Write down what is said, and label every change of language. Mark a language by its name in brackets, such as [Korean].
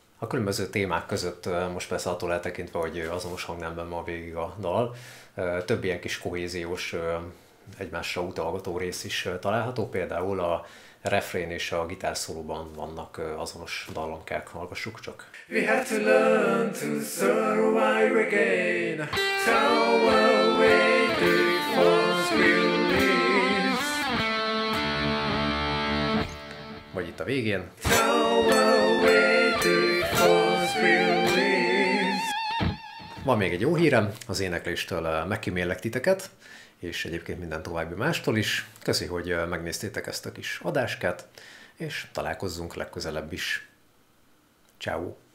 [Hungarian] A különböző témák között most persze attól eltekintve, hogy azonos hangnemben van végig a dal, több ilyen kis kohéziós, egymásra utalgató rész is található, például a refrén és a gitárszólóban vannak azonos dallamkák, hallgassuk csak. [English] We have to learn to survive again, tower waiting for release. [Hungarian] Vagy itt a végén. [English] Tower waiting for release. [Hungarian] Van még egy jó hírem, az énekléstől megkímélek titeket, és egyébként minden további mástól is. Köszi, hogy megnéztétek ezt a kis adáskát, és találkozzunk legközelebb is. Ciao.